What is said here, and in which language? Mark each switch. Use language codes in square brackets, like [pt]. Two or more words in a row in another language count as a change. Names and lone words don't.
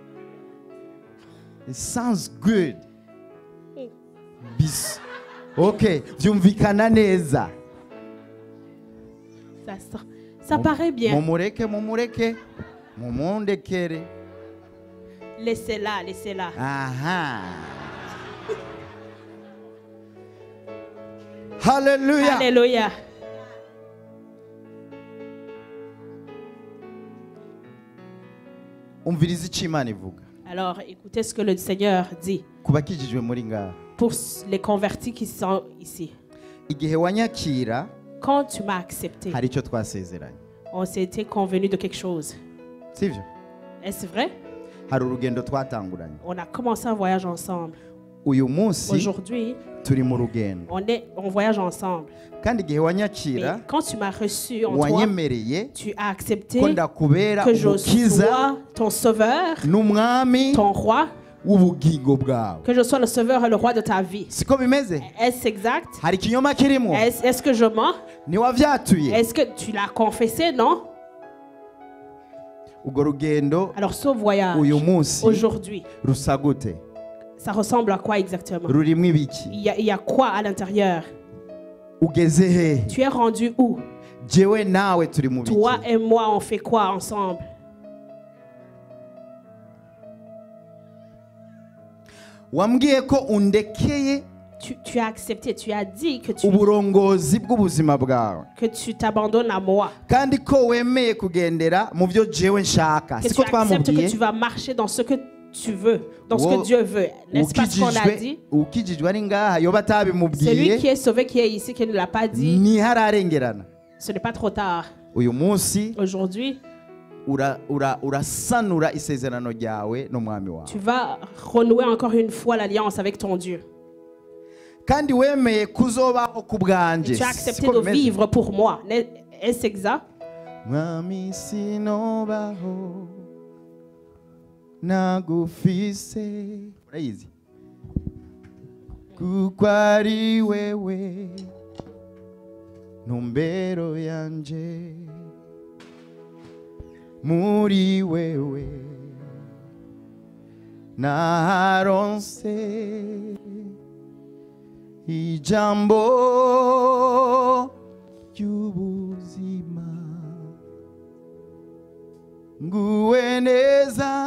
[en] It sounds good. [rn] Okay, vyumvikana neza. [fr] Ça paraît bien. [rn] Mumureke, mumundekere. [fr] Laissez-la, laissez-la. Aha. Hallelujah. Alléluia. [rn] Umviriza icyo Imana ivuga. [fr] Alors, écoutez ce que le Seigneur dit [rn] Kubakijijwe muri ngaha. [fr] pour les convertis qui sont ici. [rn] Igihe wanyakira [fr] Quand tu m'as accepté, [rn] hari icyo twasezeranye. [fr] on s'était convenu de quelque chose. [rn] Sivyo? [fr] Est-ce vrai? [rn] Hari urugendo twatanguranye. [fr] On a commencé un voyage ensemble. [rn] Uyu munsi [fr] Aujourd'hui, [rn] turi mu rugendo. [fr] on voyage ensemble. [rn] Kandi igihe [fr] Mais [rn] wanyakira [fr] quand tu m'as reçu en toi, [rn] wanyemereye [fr] tu as accepté [rn] ko ndakubera [fr] que je [rn] umukiza [fr] sois ton sauveur, [rn] n'umwami [fr] ton roi, [rn] w'ubugingo bwawe. [fr] que je sois le sauveur et le roi de ta vie. [rn] Siko bimeze? [fr] Est-ce exact? [rn] Hari ikinyoma kirimo? [fr] Est-ce que je mens? [rn] Ntiwavyatuye? [fr] Est-ce que tu l'as confessé? Non? [rn] Urwo rugendo [fr] Alors ce voyage, [rn] uyu munsi [fr] aujourd'hui, [rn] rusa gute? [fr] ça ressemble à quoi exactement? [rn] Rurimwo ibiki? [fr] Il y a quoi à l'intérieur? [rn] ugeze hehe? [fr] Tu es rendu où? [rn] Jewe nawe turi mu biki? [fr] Toi et moi, on fait quoi ensemble? [rn] Wambwiye ko undekeye [fr] Tu as accepté, tu as dit que [rn] uburongozi bw'ubuzima bwawe [fr] tu t'abandonnes à moi. [rn] kandi ko wemeye kugendera mu byo jewe nshaka. [fr] Que [rn] Siko [fr] tu acceptes que [rn] twamubwiye [fr] tu vas marcher dans ce que tu veux, dans ce Wo- que Dieu veut. N'est-ce pas ce qu'on a dit? [rn] ukijijwe ari ngaha yoba [fr] Celui [rn] atabimubwiye [fr] qui est sauvé, qui est ici, qui ne l'a pas dit, [rn] ntihararengerana. [fr] ce n'est pas trop tard. [rn] Uyu munsi [fr] Aujourd'hui, [rn] urasanura isezerano ryawe n'umwami wawe [fr] tu vas renouer encore une fois l'alliance avec ton Dieu. [rn] kandi wemeye kuzobaho ku bwanje. [fr] Et tu as accepté [rn] Siko [fr] de [rn] bimeze? [fr] vivre pour moi. Est-ce exact? [rn] Mwami sinobaho nagufise. Urayizi? Kuko ari wewe ntumbero yanje, muri wewe naronse ijambo ry'ubuzima, nguwe neza.